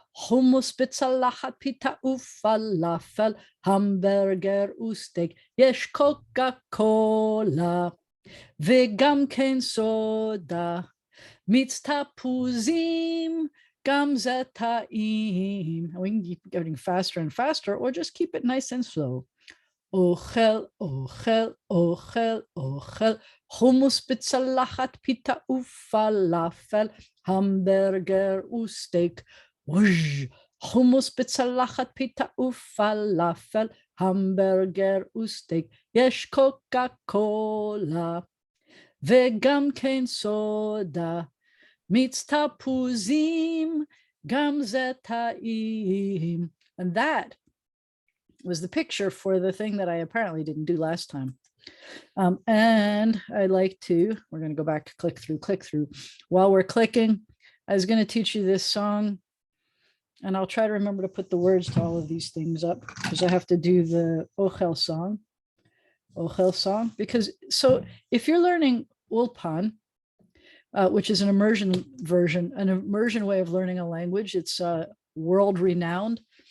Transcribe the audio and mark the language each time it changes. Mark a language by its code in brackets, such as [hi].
[he] hummus b'tzalachat pita ufalafel, hamburger וסטייק, יש קוקה קולה, וגם כן סודה, מיץ תפוזים, גם זה טעים. [en] And we can keep getting faster and faster, or just keep it nice and slow. [he] אוכל, אוכל, אוכל, אוכל, חומוס בצלחת, פיתה ופלאפל, המברגר וסטייק. ווז', חומוס בצלחת, פיתה ופלאפל, המברגר וסטייק. יש קוקה קולה, וגם כן סודה, מיץ תפוזים, גם זה טעים. [en] And that was the picture for the thing that I apparently didn't do last time. And I like to, we're going to go back to click through. While we're clicking, I was going to teach you this song, and I'll try to remember to put the words to all of these things up, because I have to do the Ochel song, because so if you're learning Ulpan, which is an immersion version, an immersion way of learning a language, it's world renowned.